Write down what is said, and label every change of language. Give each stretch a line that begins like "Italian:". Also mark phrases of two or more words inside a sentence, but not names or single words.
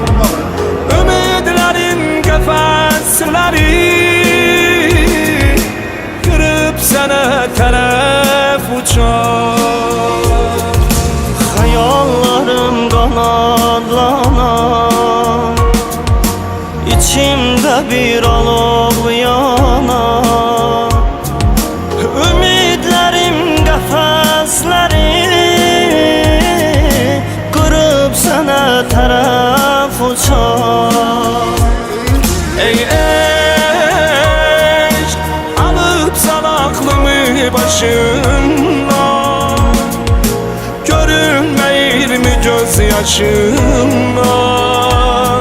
Turkish: Ümitlerin kefesleri kırıp sana taraf uçar. Hayallerim kanatlanar, İçimde bir alov yanar.
Azerbaijani: Ümitlerim qəfəsləri qırıb sənə tərəf uçar. Ey eşq, alıbsan aklımı başımdan, görünmeyir mi göz yaşımdan?